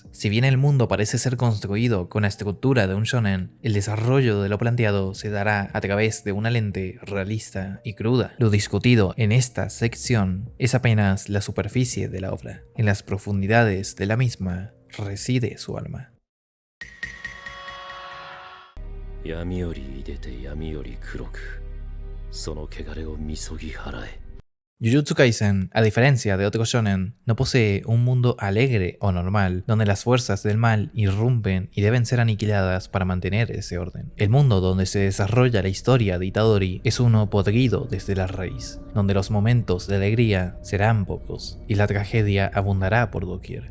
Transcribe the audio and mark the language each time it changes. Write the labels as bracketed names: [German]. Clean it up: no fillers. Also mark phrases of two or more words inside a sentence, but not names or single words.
[Spanish] Si bien el mundo parece ser construido con la estructura de un shonen, el desarrollo de lo planteado se dará a través de una lente realista y cruda. Lo discutido en esta sección es apenas la superficie de la obra. En las profundidades de la misma reside su alma. [Japanese] 闇より出て闇より黒くその汚れをみそぎ払え [Spanish] Jujutsu Kaisen, a diferencia de otros shonen, no posee un mundo alegre o normal, donde las fuerzas del mal irrumpen y deben ser aniquiladas para mantener ese orden. El mundo donde se desarrolla la historia de Itadori es uno podrido desde la raíz, donde los momentos de alegría serán pocos y la tragedia abundará por doquier.